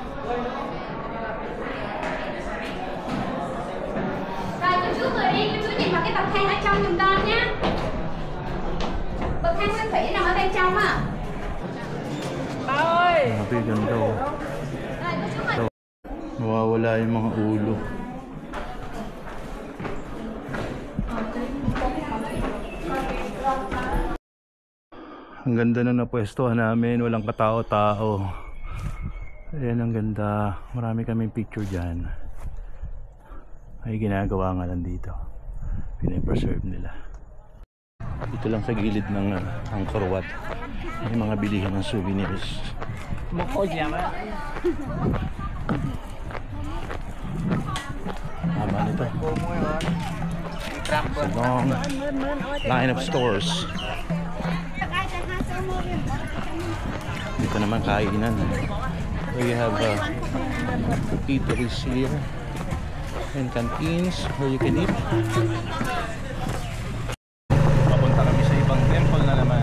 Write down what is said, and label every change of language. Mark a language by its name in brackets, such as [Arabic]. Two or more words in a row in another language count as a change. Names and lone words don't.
[Vietnamese] Rồi cô chú ngồi đi, cô chú nhìn vào cái bậc thang ở trong giùm con nhé. Bậc thang nguyên thủy nằm ở bên trong á. Ba ơi! [Filipino] Grabe, ganda oh. [Vietnamese] Rồi cô chú ngồi. [Filipino] Nawawala yung mga ulo. Ang ganda na napwestuhan namin, walang katao-tao. Ayan, ang ganda. Marami kaming picture dyan. Ay ginagawa nga lang dito. Pinapreserve nila. Dito lang sa gilid ng Angkor Wat. May mga bilihan ng souvenirs. Tama nito. [English] It's a long line of stores. [Filipino] Dito naman kainan. [English] We have eateries here and canteens where you can eat. [Filipino] Papunta kami sa ibang temple na naman.